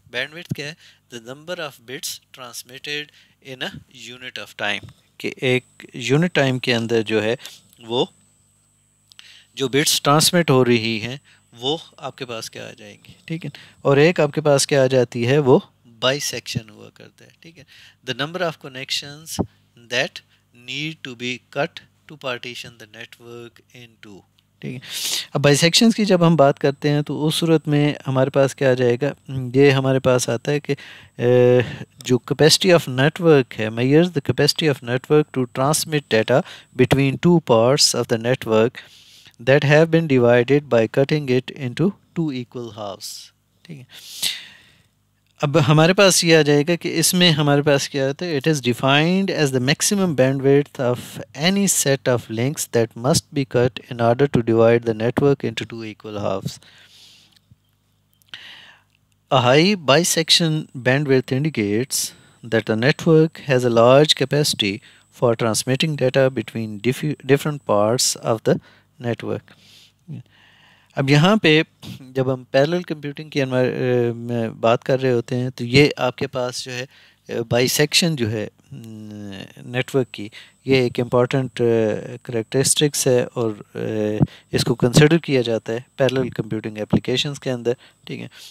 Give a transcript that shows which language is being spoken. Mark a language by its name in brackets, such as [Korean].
[Urdu] Band width کیا ہے؟ [English] the number of bits transmitted in a unit of time, [Urdu] کہ ایک یونٹ ٹائم کے اندر جو ہے وہ جو بٹس ٹرانسمٹ ہو رہی ہیں وہ آپ کے پاس کیا آ جائیں گی. ٹھیک ہے. اور ایک آپ کے پاس کیا آ جاتی ہے، وہ بائی سیکشن ہوا کرتا ہے. ٹھیک ہے. [English] The number of connections that need to be cut to partition the net work in to. [Urdu] ٹھیک ہے. اب بائی سیکشنز کی جب ہم بات کرتے ہیں تو اس صورت میں ہمارے پاس کیا آ جائے گا، یہ ہمارے پاس آتا ہے کہ جو کیپیسٹی آف نیٹ ورک ہے، [English] Measures the capacity of network to transmit data between two parts of the network that have been divided by cutting it into two equal halves. [Urdu] ٹھیک ہے. اب ہمارے پاس یہ آ جائے گا کہ اس میں ہمارے پاس کیا ہوتا ہے، [English] It is defined as the maximum bandwidth of any set of links that must be cut in order to divide the network into two equal halves. A high bisection bandwidth indicates that the network has a large capacity for transmitting data between different parts of the network. [Urdu] اب یہاں پہ جب ہم parallel computing کی میں بات کر رہے ہوتے ہیں تو یہ آپ کے پاس جو ہے بائی سیکشن جو ہے نیٹ ورک کی، یہ ایک امپورٹنٹ کریکٹرسٹکس ہے اور اس کو کنسیڈر کیا جاتا ہے پیرلل کمپیوٹنگ اپلیکیشنز کے اندر. ٹھیک ہے.